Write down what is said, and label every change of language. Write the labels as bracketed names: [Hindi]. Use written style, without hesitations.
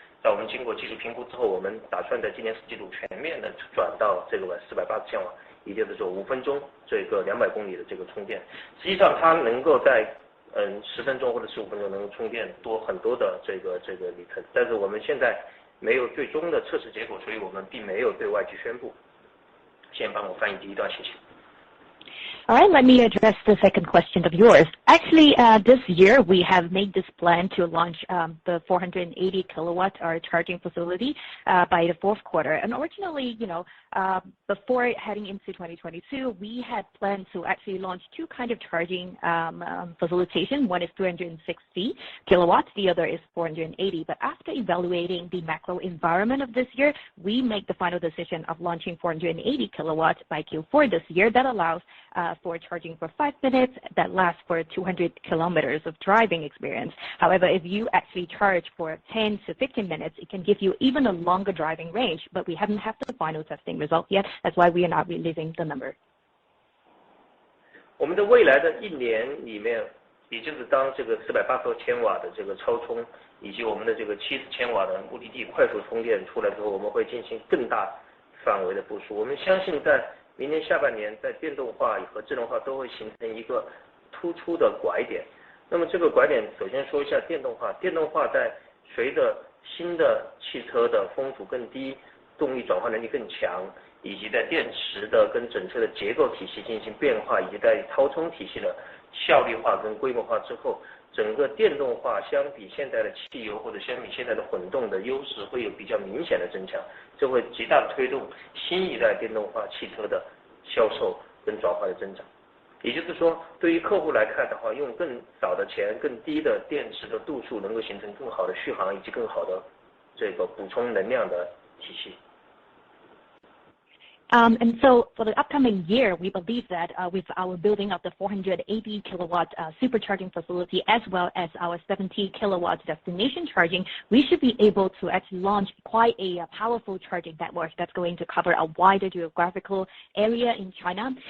[Chinese] 在我们经过技术评估之后，我们打算在今年4季度全面的转到这个480千瓦，也就是说5分钟这个200公里的这个充电。实际上它能够在10分钟或者15分钟能够充电多很多的这个里程，但是我们现在没有最终的测试结果，所以我们并没有对外去宣布。先帮我翻译第一段，谢谢。 [English] All right, let me address the second question of yours. Actually, this year we have made this plan to launch the 480 kilowatt hour charging facility by the fourth quarter. And originally, before heading into 2022, we had planned to actually launch two kind of charging facilitation. One is 360 kilowatts, the other is 480. But after evaluating the macro environment of this year, we make the final decision of launching 480 kilowatts by Q4 this year. That allows for charging for 5 minutes that lasts for 200 kilometers of driving experience. However, if you actually charge for 10 to 15 minutes, it can give you even a longer driving range, but we haven't had the final testing result yet. That's why we are not releasing the number. [Chinese] 我们的未来的1年里面，也就是当这个480千瓦的这个超充，以及我们的这个70千瓦的目的地快速充电出来之后，我们会进行更大范围的部署。我们相信在明年下半年，在电动化和智能化都会形成一个突出的拐点。那么这个拐点首先说一下电动化，电动化在随着新的汽车的风阻更低，动力转换能力更强，以及在电池的跟整车的结构体系进行变化，以及在超充体系的效率化跟规模化之后，整个电动化相比现在的汽油或者相比现在的混动的优势会有比较明显的增强，这会极大的推动新一代电动化汽车的销售跟转化的增长。也就是说，对于客户来看的话，用更少的钱、更低的电池的度数，能够形成更好的续航以及更好的这个补充能量的体系。 [English] And so for the upcoming year, we believe that with our building of the 480 kilowatt supercharging facility as well as our 70 kilowatt destination charging, we should be able to actually launch quite a powerful charging network that's going to cover a wider geographical area in China.